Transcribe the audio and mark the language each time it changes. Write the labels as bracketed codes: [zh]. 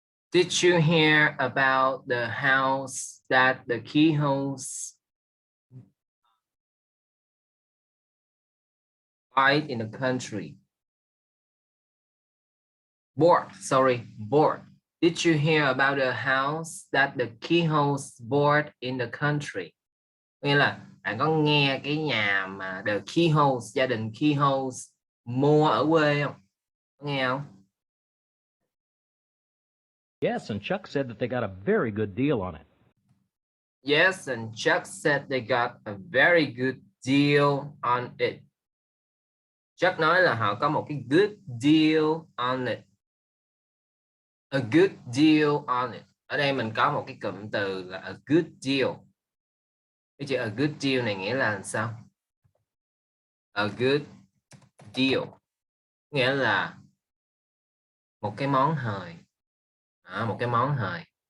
[en] Did you hear about the house that the Kehoes bought in the country? Bored, sorry, bored. Did you hear about a house that the keyholes bought in the country? [vi] Nghĩa là bạn có nghe cái nhà mà the keyholes, gia đình keyholes mua ở quê không? Có nghe không? [en] Yes, and Chuck said that they got a very good deal on it. Yes, and Chuck said they got a very good deal on it. [vi] Chuck nói là họ có một cái [en] good deal on it. A good deal on it. [vi] Ở đây mình có một cái cụm từ là a good deal. Cái chữ a good deal này nghĩa là sao? A good deal nghĩa là một cái món hời. Một cái món hời.